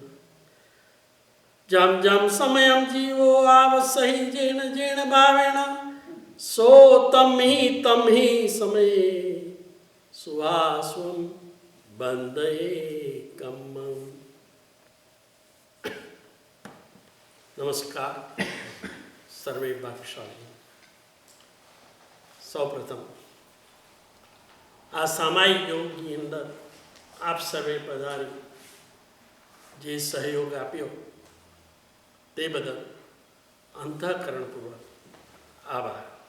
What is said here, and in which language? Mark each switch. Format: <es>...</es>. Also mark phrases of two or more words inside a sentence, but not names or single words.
<pra>जं जं समयं जीवो आवसहि जेन जेन भावेन सो तं ही समये सुहास्वं वन्दये कम्मम्।</pra> <gu>નમસ્કાર સર્વે ભાગ્યશાલી। સૌપ્રથમ આ સામાયિક યોગની અંદર આપ સર્વે પધારી જે સહયોગ આપ્યો તે બદલ અંતઃકરણપૂર્વક આભાર।</gu>